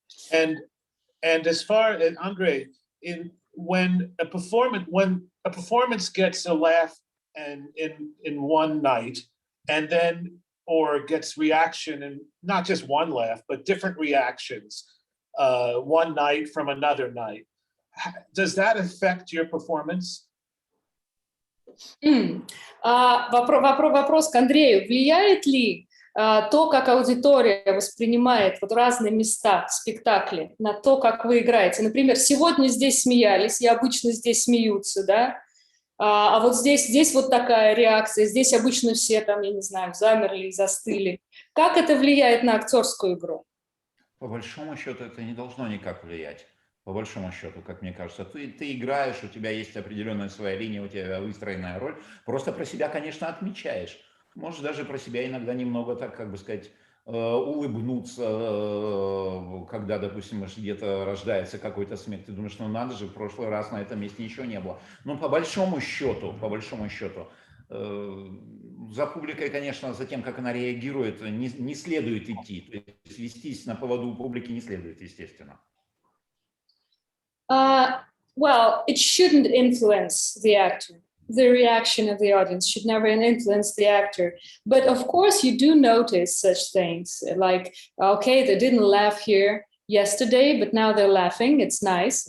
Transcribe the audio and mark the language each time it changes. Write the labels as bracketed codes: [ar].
[en] And as far as Andrey, when a performance gets a laugh and in one night, and then or gets reaction, and not just one laugh, but different reactions, one night from another night, does that affect your performance? [ru] Вопрос к Андрею. Влияет ли то, как аудитория воспринимает вот разные места в спектакле, на то, как вы играете? Например, сегодня здесь смеялись, и обычно здесь смеются, да? А вот здесь вот такая реакция, здесь обычно все там, я не знаю, замерли и застыли. Как это влияет на актерскую игру? По большому счету это не должно никак влиять. По большому счету, как мне кажется, ты играешь, у тебя есть определенная своя линия, у тебя выстроенная роль. Просто про себя, конечно, отмечаешь. Можешь даже про себя иногда немного, так как бы сказать, улыбнуться, когда, допустим, где-то рождается какой-то смех. Ты думаешь, ну надо же, в прошлый раз на этом месте ничего не было. Но по большому счету, За публикой, конечно, за тем, как она реагирует, не следует идти. То есть вестись на поводу у публики не следует, естественно. [en] Well, it shouldn't influence the actor. The reaction of the audience should never influence the actor. But of course, you do notice such things like, okay, they didn't laugh here yesterday, but now they're laughing. It's nice.